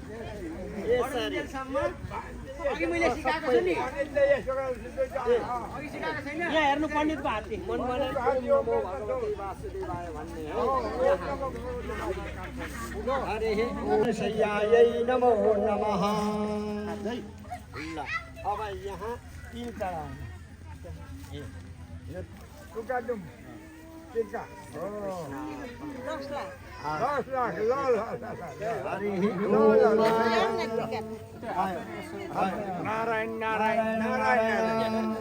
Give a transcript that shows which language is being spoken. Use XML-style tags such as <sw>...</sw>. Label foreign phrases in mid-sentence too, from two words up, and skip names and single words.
<ne>यहाँ हेर्नु पण्डितको हात्ती</ne> <sa>शय्यायै नमो नमः।</sa> <ne>अब यहाँ तिल चढाउनु नारायण नारायण नारायण</ne>